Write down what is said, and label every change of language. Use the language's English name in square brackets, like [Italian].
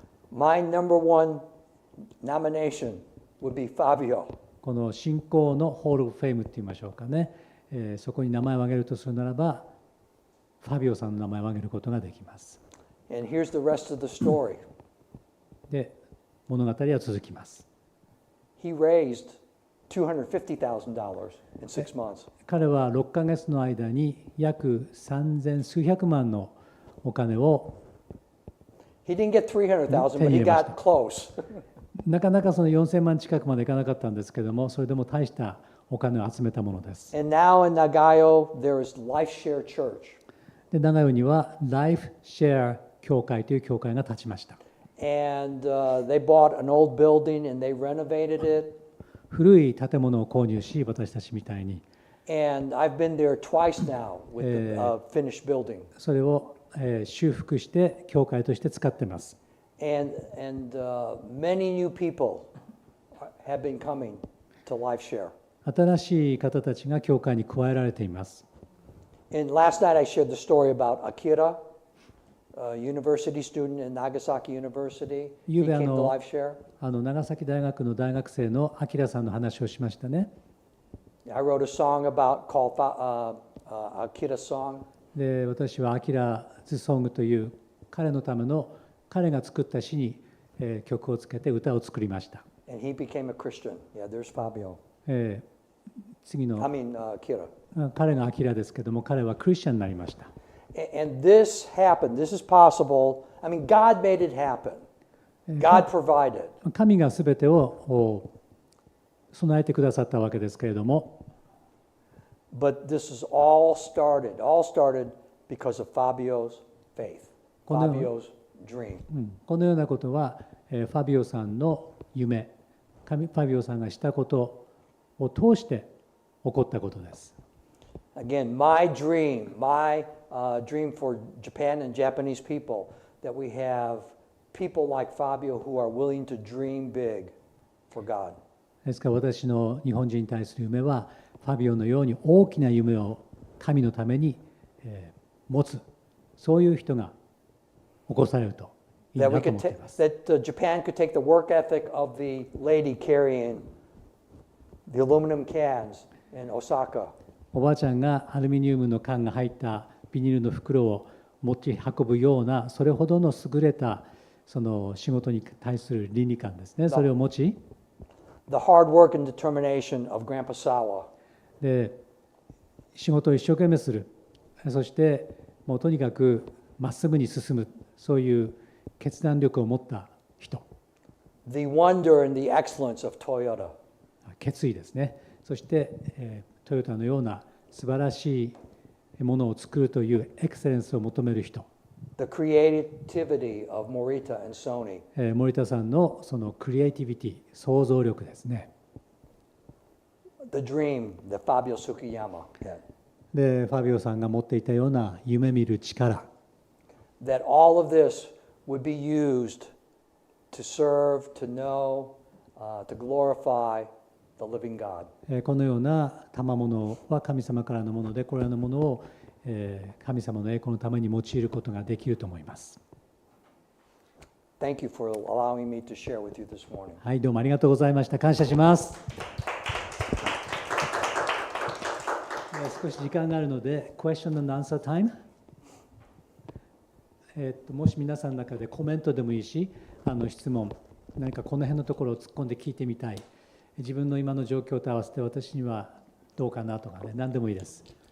[English] My number one nomination would be Fabio. [Japanese] この信仰のホール・オブ・フェイムって言いましょうかね、そこに名前を挙げるとするならば、ファビオさんの名前を挙げることができます。 [English] And here's the rest of the story. [Japanese] で、物語は続きます。 [English] He raised $250,000 in 6 months. [Japanese] 彼は6ヶ月の間に約3000数百万のお金を [English] He didn't get $300,000, but he got close. [Japanese] なかなかその4000万近くまでいかなかったんですけども、それでも大したお金を集めたものです。 [English] And now in Nagayo, there is Life Share Church. [Japanese] で、長与にはライフシェア教会という教会が立ちました。 [English] And they bought an old building and they renovated it. [Japanese] 古い建物を購入し、私たちみたいに。 [English] And I've been there twice now with the finished building. [Japanese] それを、修復して教会として使ってます。 [English] And many new people have been coming to LifeShare. [Japanese] 新しい方たちが教会に加えられています。 [English] And last night I shared the story about Akira, a university student in Nagasaki University. He came to LifeShare. [Japanese] 長崎大学の大学生のアキラさんの話をしましたね。 [English] I wrote a song about called Akira Song. [Japanese] で、私はアキラズソングという彼のための彼が作った詩に、曲をつけて歌を作りました。 [English] And he became a Christian. Yeah, there's Fabio. [Japanese] 次の [English] Akira. [Japanese] 彼がアキラですけども、彼はクリスチャンになりました。 [English] And this happened. This is possible. I mean, God made it happen. God provided. [Japanese] 神がすべてを備えてくださったわけですけれども、 [English] But this is all started because of Fabio's faith, Fabio's dream. [Japanese] このようなことは、ファビオさんの夢、ファビオさんがしたことを通して起こったことです。 [English] Again, my dream for Japan and Japanese people, that we have people like Fabio who are willing to dream big for God. [Japanese] ですから私の日本人に対する夢は、ファビオのように大きな夢を神のために、持つ、そういう人が起こされるといいなと思っています。 [English] That Japan could take the work ethic of the lady carrying the aluminum cans in Osaka. [Japanese] おばあちゃんがアルミニウムの缶が入ったビニールの袋を持ち運ぶような、それほどの優れたその仕事に対する倫理観ですね。それを持ち、 [English] The hard work and determination of Grandpa Sawa. [Japanese] で仕事を一生懸命する、そしてもうとにかくまっすぐに進む、そういう決断力を持った人。 [English] The wonder and the excellence of Toyota. [Japanese] 決意ですね。そして、トヨタのような素晴らしいものを作るというエクセレンスを求める人。 [English] The creativity of Morita and Sony. [Japanese] 森田さんのそのクリエイティビティ、想像力ですね。 [English] The dream that Fabio Sukiyama had. [Japanese] で、ファビオさんが持っていたような夢見る力。 [English] That all of this would be used to serve, to know, to glorify the living God. [Japanese] このような賜物は神様からのもので、これらのものを神様の栄光のために用いることができると思います。 [English] Thank you for allowing me to share with you this morning. [Japanese] はい、どうもありがとうございました。感謝します。少し時間があるので、 [English] Question and Answer Time。 [Japanese] もし皆さんの中でコメントでもいいし、質問、何かこの辺のところを突っ込んで聞いてみたい、自分の今の状況と合わせて私にはどうかなとかね、何でもいいです。